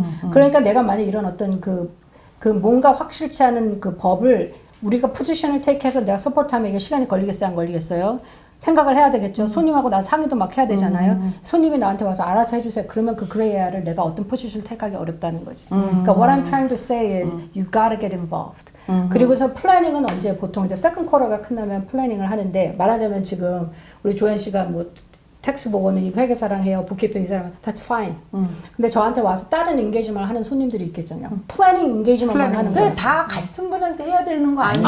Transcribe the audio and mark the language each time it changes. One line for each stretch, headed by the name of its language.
Korean: 그러니까 내가 만약 이런 어떤 그 뭔가 확실치 않은 그 법을 우리가 포지션을 테이크해서 내가 서포트하면 이게 시간이 걸리겠어요 안 걸리겠어요? 생각을 해야 되겠죠. 손님하고 나 상의도 막 해야 되잖아요. 손님이 나한테 와서 알아서 해주세요. 그러면 그 그레이 에어를 내가 어떤 포지션을 택하기 어렵다는 거지. 그러니까
English: what I'm trying to say is you gotta get involved.
Korean: 그리고서 플래닝은 언제 보통 이제 세컨 쿼터가 끝나면 플래닝을 하는데 말하자면 지금 우리 조현 씨가 뭐 텍스 보고는 이 회계사랑 해요, 북키핑 이 사람
English: that's fine.
Korean: 근데 저한테 와서 다른 인게이지먼을 하는 손님들이 있겠잖아요. 플래닝 인게이지먼만 하는 거예요. 근데 다 같은 분한테 해야 되는 거 아니야?